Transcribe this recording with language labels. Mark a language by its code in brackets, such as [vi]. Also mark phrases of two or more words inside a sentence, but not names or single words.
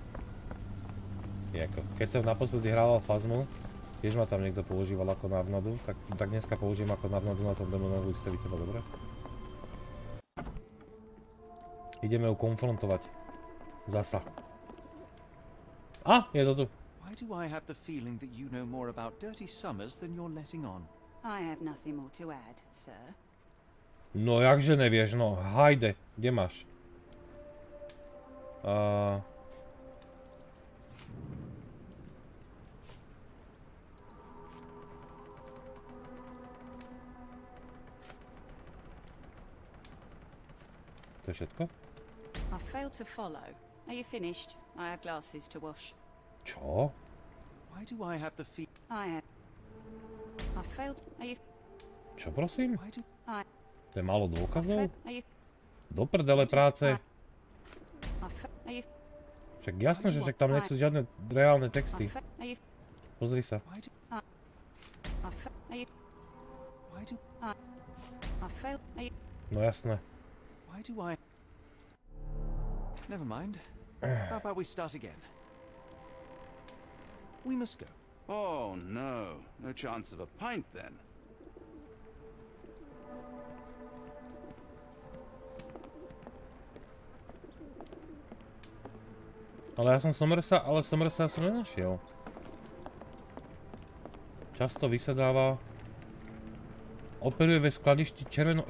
[sk] Keď som naposledy hrával Fazmu, tiež ma tam niekto používal ako návnadu, tak dneska použijem ako návnadu na tom demonovu isteviteľa, dobre? Ideme ju konfrontovať. Zasa. A, je to tu. [en] Why do I have the feeling that you know more about Dirty Summers than you're letting on? I have nothing more to add, sir. [sk] No jakže nevieš, no, hajde, kde máš? To je všetko? [en] I failed to follow. Are you finished? I have glasses to wash. [sk] Čo? [en] Why do I have the feeling? I failed. Are you? [sk] Čo prosím? [en] I. [sk] To je málo dôkazov? [en] Are you? [sk] Do prdele práce. [en] Are you? [sk] Však jasné, že však tam nechcú žiadne reálne texty. Pozri sa. No jasné. [en] Why do I? Never mind. How about we start again? We must go. Oh no, no chance of a pint then. [sk] Ale ja som Somersa som nenašiel. Často vysedáva. [cs] Operuje ve skladišti červeno...